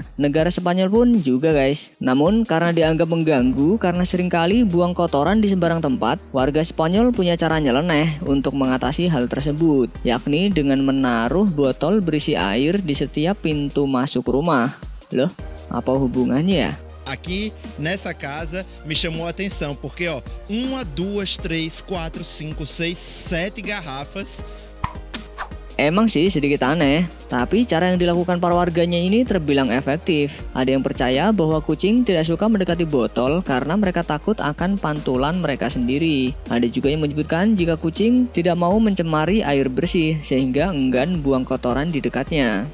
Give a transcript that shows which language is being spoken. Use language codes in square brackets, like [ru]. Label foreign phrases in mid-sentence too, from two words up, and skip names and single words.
[id] Negara Spanyol pun juga guys. Namun karena dianggap mengganggu karena seringkali buang kotoran di sembarang tempat, warga Spanyol punya cara nyeleneh untuk mengatasi hal tersebut, yakni dengan menaruh botol berisi air di setiap pintu masuk rumah. Loh, apa hubungannya ya? [pt] Aqui nessa casa me chamou a atenção porque 1, 2, 3, 4, 5, 6, 7 garrafas. [id] Emang sih sedikit aneh, tapi cara yang dilakukan para warganya ini terbilang efektif. Ada yang percaya bahwa kucing tidak suka mendekati botol karena mereka takut akan pantulan mereka sendiri. Ada juga yang menyebutkan jika kucing tidak mau mencemari air bersih sehingga enggan buang kotoran di dekatnya.